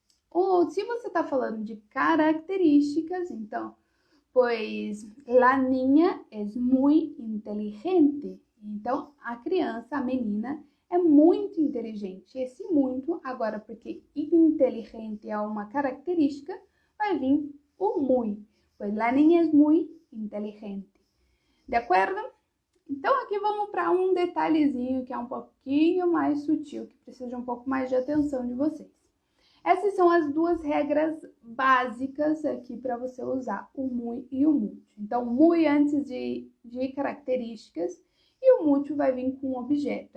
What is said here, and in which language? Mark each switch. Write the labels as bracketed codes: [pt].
[pt] Ou se você está falando de características, então, pois [es] la niña es muy inteligente. [pt] Então, a criança, a menina, é muito inteligente. Esse muito, agora, porque inteligente é uma característica, vai vir o muy. [es] Pois la niña es muy inteligente. [pt] De acordo? Então, aqui vamos para um detalhezinho que é um pouquinho mais sutil, que precisa de um pouco mais de atenção de vocês. Essas são as duas regras básicas aqui para você usar o muy e o mucho. Então, muy antes de características e o mucho vai vir com um objeto.